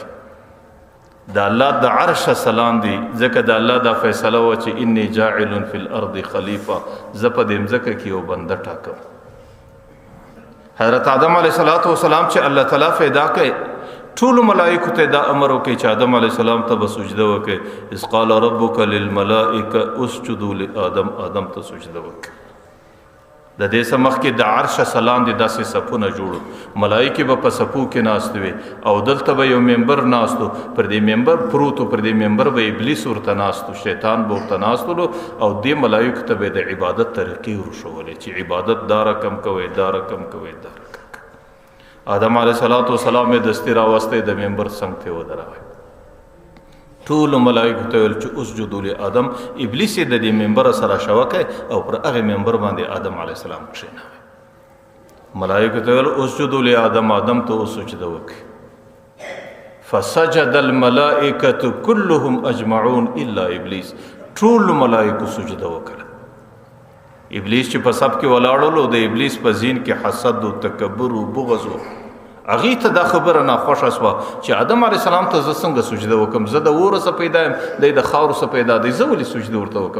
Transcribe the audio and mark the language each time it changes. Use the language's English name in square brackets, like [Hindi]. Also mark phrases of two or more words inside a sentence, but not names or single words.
[Pashto] د الله د عرش سلام دی، ځکه د الله دا فیصله و چې [Arabic] انی جاعل فی الارض خلیفه، [Pashto] زه په دې مځکه کې یو بنده ټاکم. حضرت آدم [Arabic] علیه السلام [Pashto] چې الله تعالی پیدا کړ، ټولو ملائکو ته دا امر وکړي چې آدم علیه السلام ته به سجده وکړي. [Arabic] اذ قال ربک للملائکه اسجدوا لآدم، [Pashto] آدم ته سجده وکړي. د دې سمخ کې د عرش سلام دي داسې صفونه جوړو، ملائکه به په صفو کې ناست وي او دلته به یو منبر ناستو، پر دې منبر پروتو، پر دې منبر به ابلیس ورته ناستو، شیطان به ورته ناستلو او دې ملائکه ته به د عبادت طریقې ورښولې چې عبادت دا رقم کوئ، دا رقم کوئ، دا رقم. آدم [Arabic] علیه السلام [Pashto] یې دستي راوستی، د منبر څنګ ته ودروي. ټولو ملائکو ته ویل چې [Arabic] اسجدوا لآدم، [Pashto] ابلیس یې د دې منبر سره شوکه او پر هغه منبر باندې آدم [Arabic] علیه السلام [Pashto] کښېنوي. ملائکو ته ویل [Arabic] اسجدوا لآدم، [Pashto] آدم ته سجده وکړي. [Arabic] فسجد الملائکة كلهم اجمعون الا ابلیس، [Pashto] ټولو ملائکو سجده وکړه. ابلیس چې په سب کې ولاړلو، د ابلیس په ذهن کې حسد او تکبر او بغض و، هغې ته دا خبره ناخوښه شوه چې آدم [Arabic] علیه السلام [Pashto] ته زه څنګه سجده وکړم؟ زه د اوره څه پیدا یم، دی د خاورو څه پیدا دی، زه ولې سجده ورته وکړم؟